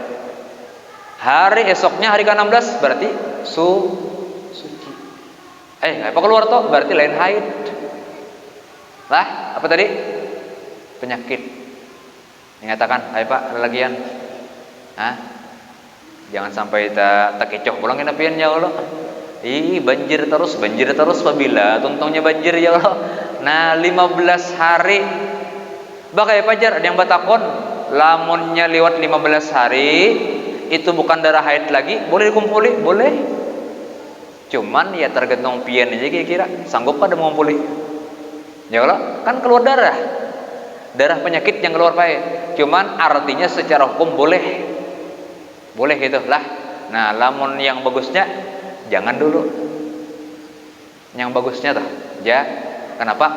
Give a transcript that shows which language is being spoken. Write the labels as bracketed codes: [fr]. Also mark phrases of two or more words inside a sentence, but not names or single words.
[id] Hari esoknya hari ke-16 berarti suci. [bjn] Apa keluar tuh? Berarti lain haid. Lah, apa tadi? Penyakit. Nyatakan, "Hai Pak, ada lagian." Jangan sampai tak kecoh pulang pian [ar] يا الله. [bjn] Banjir terus apabila tuntungnya banjir [ar] يا الله. [bjn] Nah, 15 hari. Bakai pajar ada yang batakon, lamunnya lewat 15 hari itu bukan darah haid lagi, boleh dikumpuli? Boleh. Cuman ya tergantung pian aja kira-kira sanggup pada mengumpuli. [ar] يا الله, [bjn] kan keluar darah penyakit yang keluar pae. [id] Cuman artinya secara hukum boleh gitu lah. [bjn] Nah, lamun yang bagusnya jangan dulu. Yang bagusnya tuh ya. Kenapa?